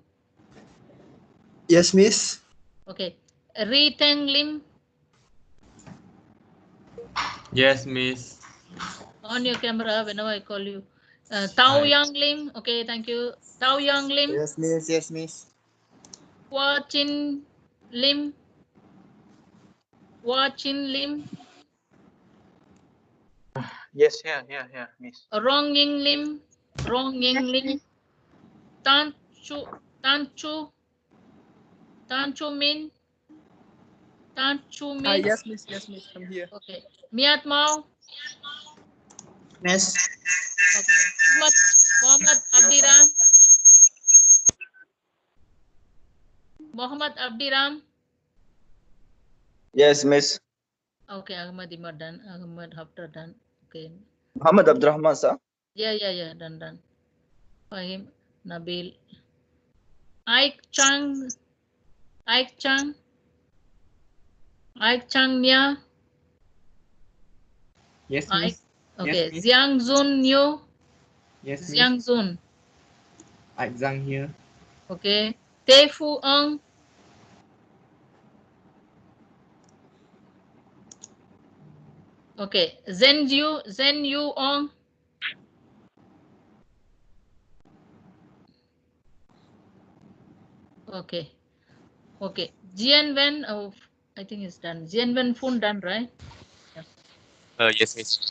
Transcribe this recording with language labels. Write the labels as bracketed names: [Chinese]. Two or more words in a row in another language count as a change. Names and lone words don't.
[English] Yes, miss. Okay. Ri Teng Lim. Yes, miss. On your camera whenever I call you. Tao Yang Lim. Okay, thank you. Tao Yang Lim. Yes, miss. Yes, miss. Hua Chin Lim. Yes, miss. Rong Ying Lim. Tan Chu Min. Yes, miss. Yes, miss. I'm here. Okay. Miat Mao. Miss. Okay. Muhammad Abdiram. Muhammad Abdiram. Yes, miss. Okay, Ahmad Imad done. Ahmad Haftar done. Okay. Muhammad Abdurrahman, sir. Yeah, done. Fahim, Nabil. Ike Chang Mia. Yes, miss. Okay, Yes, miss. Xiang Zun Nyo. Yes, miss. Xiang Zun. Zhang here. Okay. Te Fu Eng. Okay. Zen Yu Ong. Okay. Jian Wen. Oh, I think it's done. Jian Wen Fun done, right? Yes, miss.